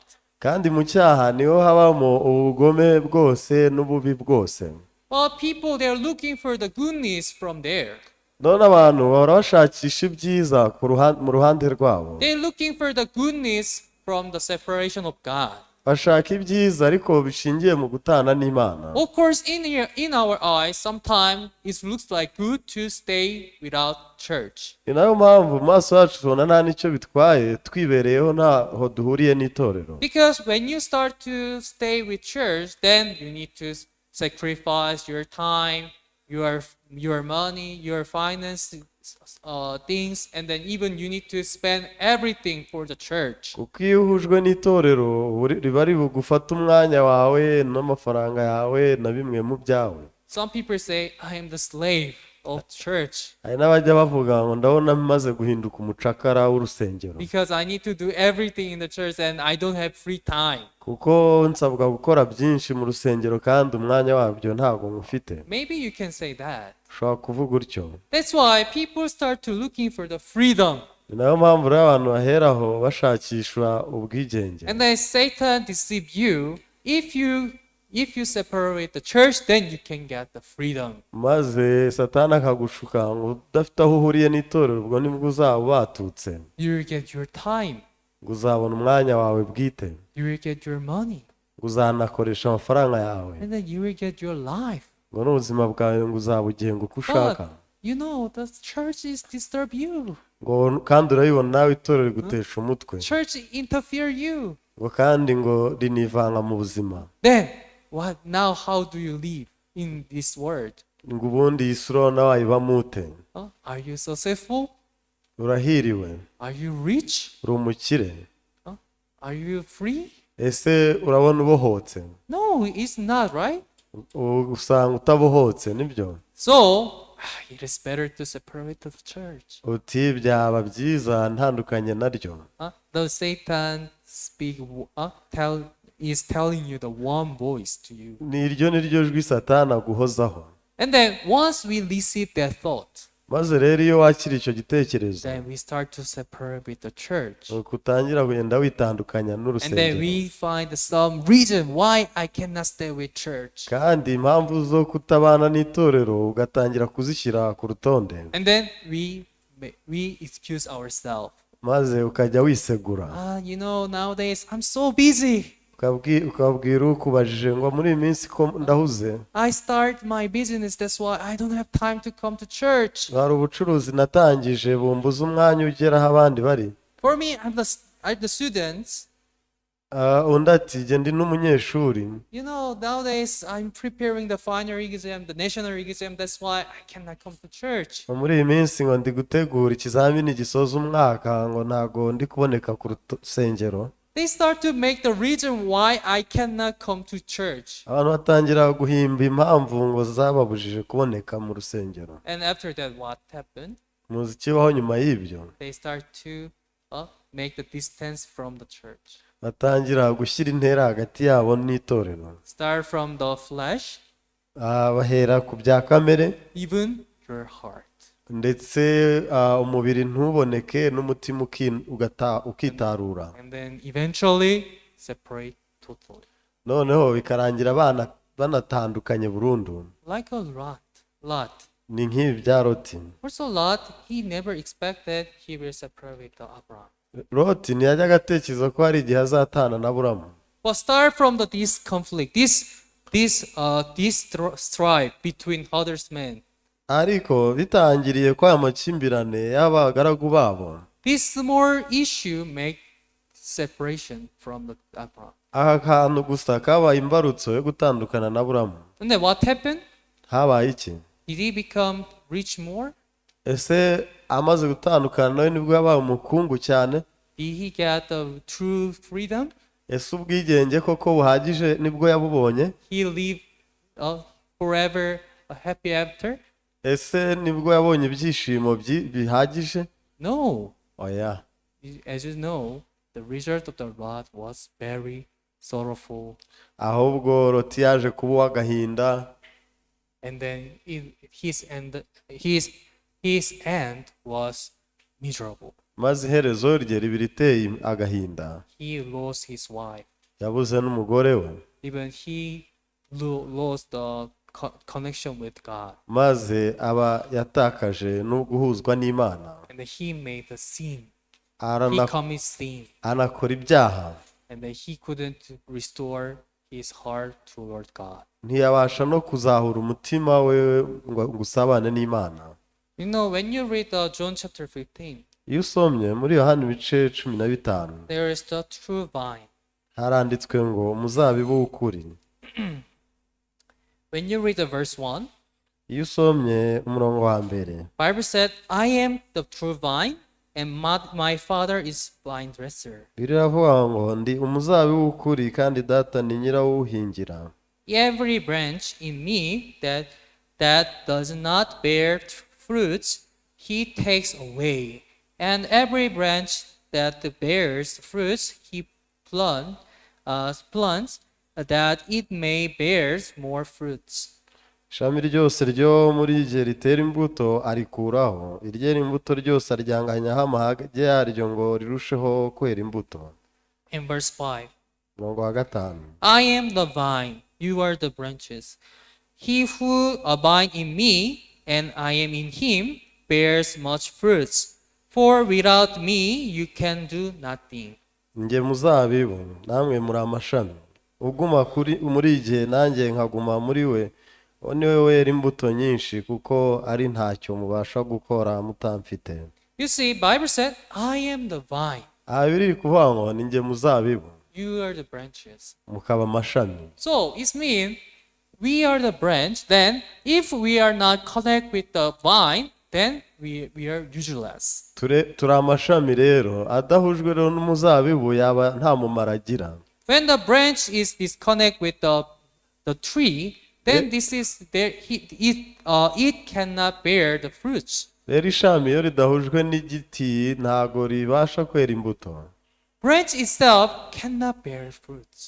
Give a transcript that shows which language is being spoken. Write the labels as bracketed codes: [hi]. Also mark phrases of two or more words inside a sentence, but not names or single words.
[rw] Kandi mu cyaha niho habamo ubugome bwose n'ububi bwose. [en] But people, they're looking for the goodness from there. [rw] None abantu bahora bashakisha ibyiza mu ruhande rwabo. [en] They're looking for the goodness from the separation of God. [rw] Bashaka ibyiza ariko bishingiye mu gutana n'Imana. [en] Of course, in our eyes, sometimes it looks like good to stay without church. [rw] Ni nayo mpamvu mu maso yacu tubona nta n'icyo bitwaye twibereyeho ntaho duhuriye n'itorero. [en] Because when you start to stay with church, then you need to sacrifice your time, your money, your finance, things, and then even you need to spend everything for the church. [rw] Kuko iyo uhujwe n'itorero riba ribugufata umwanya wawe n'amafaranga yawe na bimwe mu byawe. [en] Some people say, I am the slave of church [rw] Hari n'abajya bavuga ngo ndabona maze guhinduka umucakara w'urusengero. [en] because I need to do everything in the church and I don't have free time. [rw] Kuko nsabwa gukora byinshi mu rusengero kandi umwanya wabyo ntabwo ngufite. [en] Maybe you can say that. [rw] Ushobora kuvuga utyo. [en] That's why people start to looking for the freedom. [rw] Ni nayo mpamvu rero abantu baheraho bashakishwa ubwigenge. [en] And then Satan deceive you. If you separate the church, then you can get the freedom. [rw] Maze Satani akagushuka ngo udafite aho uhuriye n'itorero ubwo nibwo uzaba batutse. [en] You will get your time. [rw] Ngo uzabona umwanya wawe bwite. [en] You will get your money. [rw] Ngo uzanakoresha amafaranga yawe. [en] And then you will get your life. [rw] Ngo n'ubuzima bwawe ngo uzabugenga uko ushaka. [en] But you know, the church is disturb you. [rw] Ngo kandi urabibona nawe itorero rigutesha umutwe. [en] Church interfere you. [rw] Ngo kandi ngo rinivanga mu buzima. [en] Then now how do you live in this world? [rw] Ngo ubundi iyi si urabona wayibamo ute? [en] Are you successful? [rw] Urahiriwe? [en] Are you rich? [rw] Uri umukire? [en] Are you free? [rw] Ese urabona ubohotse? [en] No, it's not, right? [rw] Usanga utabohotse nibyo? [en] So it is better to separate the church. [rw] Uti byaba byiza ntandukanye naryo. [en] The Satan is telling you the one voice to you. [rw] Niryo jwi Satani aguhozaho. [en] And then once we receive that thought, [rw] Maze rero iyo wakira icyo gitekerezo, [en] then we start to separate with the church. [rw] utangira kugenda witandukanya [en] And then [rw] n'urusengero. [en] we find some reason why I cannot stay with church. [rw] Kandi impamvu zo kutabana n'itorero ugatangira kuzishyira ku rutonde. [en] And then we excuse ourselves. [rw] Maze ukajya wisegura. [en] Nowadays I'm so busy. [rw] Ukabwira ukubajije ngo muri iyi minsi ko ndahuze. [en] I start my business, that's why I don't have time to come to church. [rw] Hari ubucuruzi natangije bumbuza umwanya ugera aho abandi bari. [en] For me, I'm the students. [rw] Undi ati jye ndi n'umunyeshuri. [en] Nowadays I'm preparing the final exam, the national exam, that's why I cannot come to church. [rw] Muri iyi minsi ngo ndi gutegura ikizamini gisoza umwaka ngo ntago ndi kuboneka ku rusengero. [en] They start to make the reason why I cannot come to church. [rw] Abantu batangira guhimba impamvu ngo zababujije kuboneka mu rusengero. [en] And after that, what happened? [rw] muzi ikibaho nyuma y'ibyo [en] They start to make the distance from the church. [rw] batangira gushyira intera hagati yabo n'itorero. [en] Start from the flesh, [rw] Bahera ku bya kamere [en] even your heart. [rw] ndetse umubiri ntuboneke n'umutima ukitarura, [en] And then eventually separate totally. [rw] noneho bikarangira abana banatandukanye burundu. [en] Like a Lot. [rw] Ni nk'ibi bya Loti. [en] Also Lot, he never expected he will separate with Abraham. [rw] Loti ntiyajyaga atekereza ko hari igihe azatana na Aburamu. [en] But start from this conflict, this strife between husbandmen. [rw] Ariko bitangiriye ko aya makimbirane y'abagaragu babo, [en] This small issue make separation from the Abraham. [rw] aka kantu gusa kabaye imbarutso yo gutandukana na Aburamu. [en] And then what happened? [rw] Habaye iki? [en] Did he become rich more? [rw] Ese amaze gutandukana nawe nibwo yabaye umukungu cyane? [en] Did he get the true freedom? [rw] Ese ubwigenge koko buhagije nibwo yabubonye? [en] He lived forever a happy after? [rw] Ese nibwo yabonye ibyishimo bihagije? [en] No. [rw] Oya. [en] As you know, the result of the Lot was very sorrowful. [rw] Ahubwo Loti yaje kuba uw'agahinda, [en] And then his end was miserable. [rw] maze iherezo rye riba riteye agahinda. [en] He lost his wife. [rw] Yabuze n'umugore we, [en] Even he lost the connection with God. [rw] maze aba yatakaje no guhuzwa n'Imana. [en] And then he made the sin. He [rw] Arana- [en] committed sin. [rw] anakora ibyaha, [en] And then he couldn't restore his heart toward God. [rw] ntiyabasha no kuzahura umutima we ngo usabane n'Imana. [en] You know, when you read John chapter 15, [rw] Iyo usomye muri Yohana ibice 15, [en] there is the true vine. [rw] haranditswe ngo umuzabibu w'ukuri. [en] When you read the verse 1, [rw] Iyo usomye umurongo wa mbere, [en] Bible said, I am the true vine, and my father is vine dresser. [rw] biravuga ngo ndi umuzabibu w'ukuri kandi data ni nyirawuhingira. [en] Every branch in me that does not bear fruits, he takes away. And every branch that bears fruits, he plants that it may bear more fruits. [rw] Ishami ryose ryo muri rye ritera imbuto arikuraho, iryera imbuto ryose aryanganyaho amahage yaryo ngo rirusheho kwera imbuto. [en] In verse 5, [rw] Umurongo wa 5, [en] I am the vine, you are the branches. He who abides in me, and I am in him, bears much fruits. For without me you can do nothing. [rw] njye muzabibu namwe muri amashami, uguma muri jye nanjye nkaguma muri we, uwo ni we wera imbuto nyinshi, kuko ari ntacyo mubasha gukora mutamfite. [en] You see, Bible said, I am the vine, [rw] Aha biri kuvuga ngo ni njye muzabibu, [en] you are the branches. [rw] mukaba amashami. [en] So it means we are the branch. Then if we are not connected with the vine, then we are useless. [rw] Turi amashami rero, adahujwe rero n'umuzabibu yaba nta mumaro agira. [en] When the branch is disconnected with the tree, then it cannot bear the fruits. [rw] Rero ishami iyo ridahujwe n'igiti ntago ribasha kwera imbuto. [en] Branch itself cannot bear fruits.